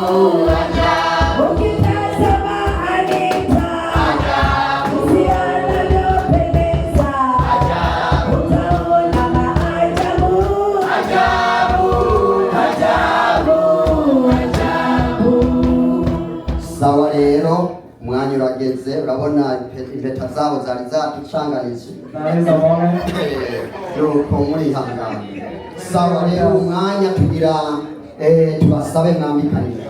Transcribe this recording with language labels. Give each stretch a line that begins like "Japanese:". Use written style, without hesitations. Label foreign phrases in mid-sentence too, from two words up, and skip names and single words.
Swahili: Ukitazama Anitha jinsi anavyopendeza, utaona maajabu, ajabu.
Kinyarwanda: sawa rero umwanya urageze urabona impeta zabo zari zatucanganije
English: Now is the moment.
Kinyarwanda: nuko murihangana sawa rero umwanya tugira tubasabe mwambikane impeta